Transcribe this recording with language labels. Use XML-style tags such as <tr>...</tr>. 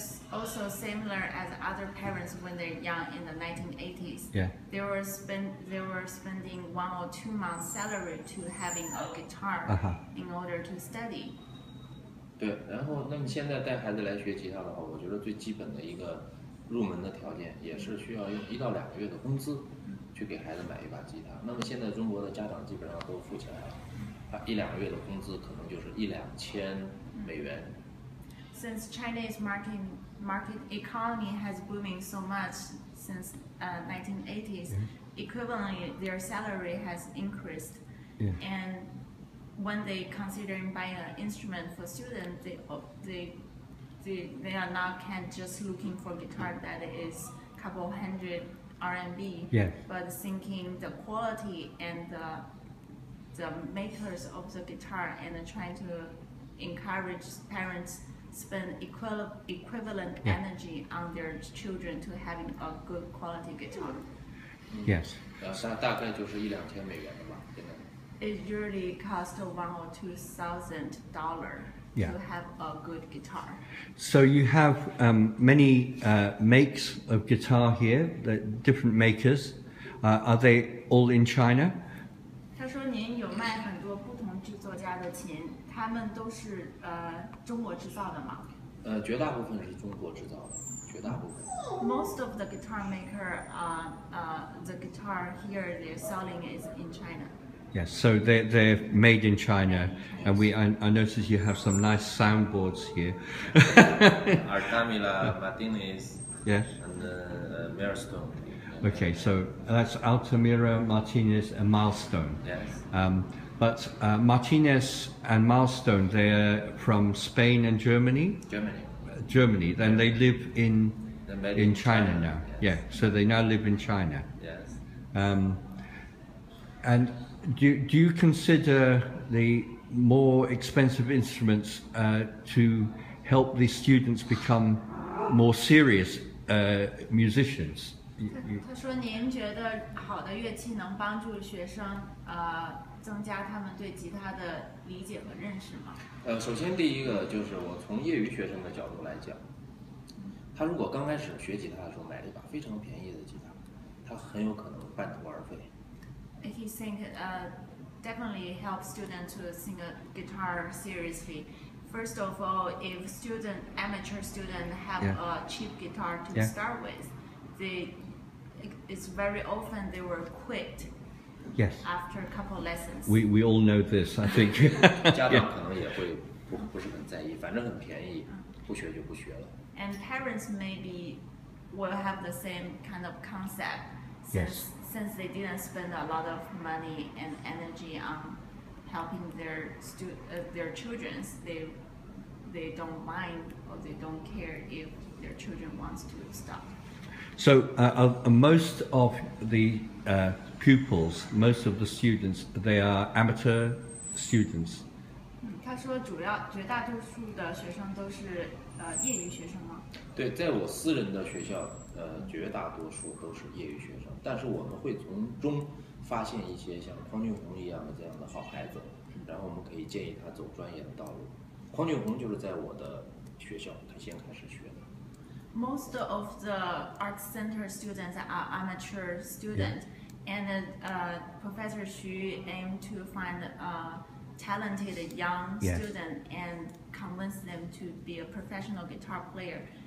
<en>Also similar as other parents when they're young in the 1980s. Yeah. They were spending 1 or 2 months salary to having a guitar in order to study.</en> <zh>对，然后那么现在带孩子来学吉他的话，我觉得最基本的一个入门的条件也是需要用1到2个月的工资去给孩子买一把吉他。那么现在中国的家长基本上都富起来了，他1、2个月的工资可能就是1、2千美元。</zh> <en>Since Chinese market economy has booming so much since 1980s, equivalently their salary has increased. And when they considering buying an instrument for students, they are not just looking for guitar that is couple hundred RMB, but thinking the quality and the makers of the guitar and trying to encourage parents spend equivalent energy on their children to having a good quality guitar. Yes.</en> <zh>大概就是1、2千美元的吧，现在。</zh> <en>It usually costs $1,000 or $2,000 to have a good guitar. So you have many makes of guitar here, the different makers. Are they all in China?</en> <zh>他说您有卖很多不同制作家的琴，他们都是中国制造的吗？绝大部分是中国制造的，绝大部分。</zh> <en>Most of the guitar maker, the guitar here they're selling is in China. Yes, so they're made in China, and I notice you have some nice soundboards here. Altamira, Martinez, yes, and Milestone. Okay, so that's Altamira, Martinez, and Milestone. Yes. But Martinez and Milestone, they're from Spain and Germany. Germany. Then they live in China now. Yes. Yeah, so they now live in China. Yes. And do you consider the more expensive instruments to help the students become more serious musicians?</en> <zh>他说：“您觉得好的乐器能帮助学生增加他们对吉他的理解和认识吗？” 首先第一个就是我从业余学生的角度来讲，他如果刚开始学吉他的时候买了一把非常便宜的吉他，他很有可能半途而废。</zh> <en>He think definitely help students to sing a guitar seriously. First of all, if amateur student have a cheap guitar to start with, it's very often they will quit. Yes. After a couple lessons. We all know this, I think.</en> <zh>家长可能也会不是很在意，反正很便宜，不学就不学了。</zh> <en>And parents maybe will have the same kind of concept since they didn't spend a lot of money and energy on helping their children. They don't mind or they don't care if their children wants to stop. So most of the pupils, most of the students, they are amateur students.</en> <zh>他说绝大多数的学生都是业余学生吗？对，在我私人的学校，绝大多数都是业余学生，但是我们会从中发现一些像匡俊宏一样的这样的好孩子，然后我们可以建议他走专业的道路。匡俊宏就是在我的学校，他先开始学的。</zh> <en>Most of the art center students are amateur students, and Professor Xu aimed to find talented young Yes. student and convince them to be a professional guitar player.</en>